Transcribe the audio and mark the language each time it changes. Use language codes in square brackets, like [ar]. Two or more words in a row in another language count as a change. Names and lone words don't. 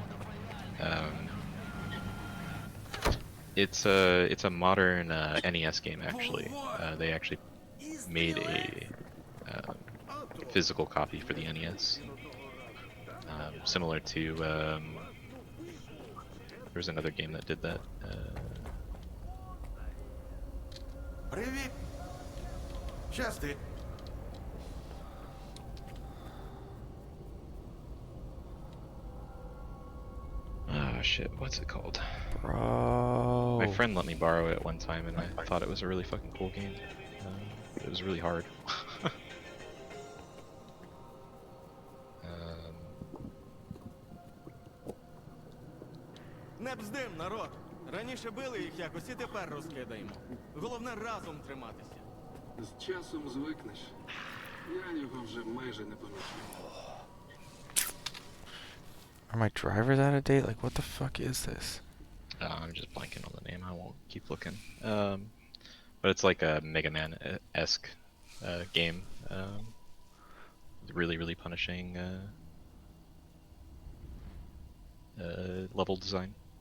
[en] Um, it's a modern NES game actually. They actually made a physical copy for the NES, similar to there was another game that did that. [uk] Привіт! Щасти! [en] Oh shit, what's it called? Bro. My friend let me borrow it one time, and I thought it was a really fucking cool game. It was really hard. [uk] Не бздим, народ! Раніше били їх якось і тепер розкидаємо. Головне разом триматися. З часом звикнеш. Я його вже майже не пам'ятаю. [en] Are my drivers out of date? Like, what the fuck is this? I'm just blanking on the name. I won't keep looking. But it's like a Mega Man-esque game. Really, really punishing level design.